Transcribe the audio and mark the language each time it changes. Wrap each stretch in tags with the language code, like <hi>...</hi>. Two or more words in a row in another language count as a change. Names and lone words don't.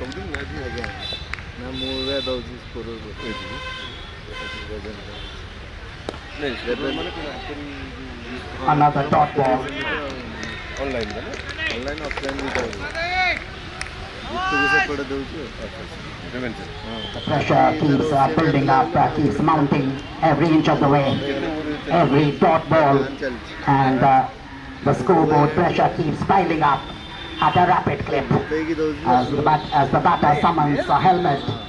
<or>ଆଜ୍ଞା ନା ମୁଁ ଏବେ ଦେଉଛି ସ୍କୋର</or> <en>Another dot ball. online offline</en> <or>ଦୁଇଟା ଜିତୁକୁ ସେପଟେ ଦେଉଛି</or> <en>The pressure keeps building up, keeps mounting every inch of the way, every dot ball, and the scoreboard pressure keeps piling up at a rapid clip as the batter summons a helmet.</en>